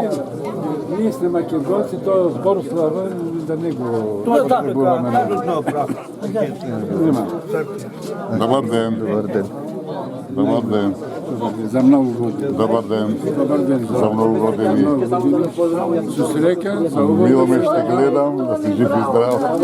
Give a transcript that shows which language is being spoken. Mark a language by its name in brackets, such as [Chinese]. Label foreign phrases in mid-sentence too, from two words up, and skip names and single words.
[Macedonian] Ние сме македонци, тоа збор славен да не го... Тоа е така, кажуть прав. Добар ден. Добар ден. Добар ден. За многу години. Добар ден. Добар ден. За многу години. Со среќа, за убаво. [Bulgarian] Мило ме ще гледам, да си жив и здрав.